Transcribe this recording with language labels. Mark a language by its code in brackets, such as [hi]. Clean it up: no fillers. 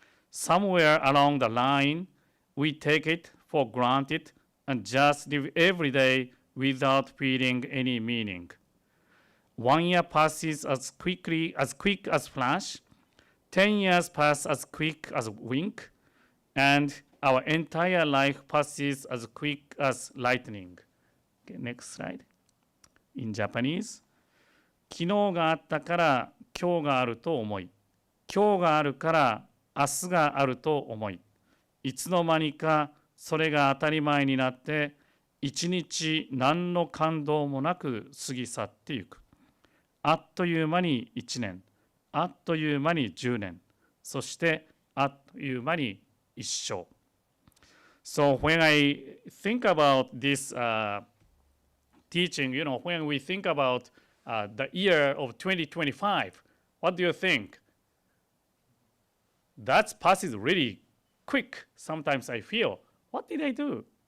[en] Somewhere along the line, we take it for granted and just live every day without feeling any meaning. 1 year passes as quick as flash. 10 years pass as quick as wink. And our entire life passes as quick as lightning. Okay, next slide. In Japanese. [ja] 昨日があったから今日があると思い。今日があるから明日があると思い。いつの間にかそれが当たり前になって一日何の感動もなく過ぎ去っていく。あっという間に1年、あっという間に10年、そしてあっという間に一生。 [en] So when I think about this teaching, when we think about the year of 2025, what do you think? That passes really quick. Sometimes I feel, what did I do?